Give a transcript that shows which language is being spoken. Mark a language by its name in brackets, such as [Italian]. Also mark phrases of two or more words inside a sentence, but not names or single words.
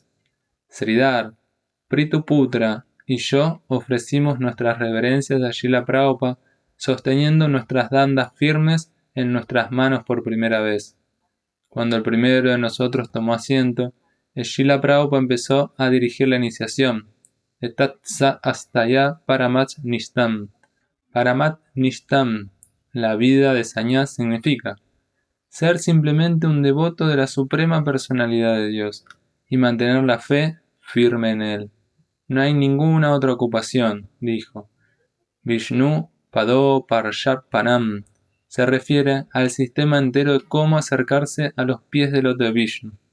[Spanish] Sridhar, Prituputra y yo ofrecimos nuestras reverencias a Srila Prabhupada, sosteniendo nuestras dandas firmes en nuestras manos por primera vez. Cuando el primero de nosotros tomó asiento, Srila Prabhupada empezó a dirigir la iniciación. [Sanskrit] एतां स आस्थाय परात्म निष्ठाम्. परात्म निष्ठाम्, [Spanish] la vida de sannyas, significa ser simplemente un devoto de la suprema personalidad de Dios y mantener la fe firme en él. No hay ninguna otra ocupación, dijo. [Sanskrit] विष्णु पाद परार्पणम् [Spanish] se refiere al sistema entero de cómo acercarse a los pies del loto de Vishnu.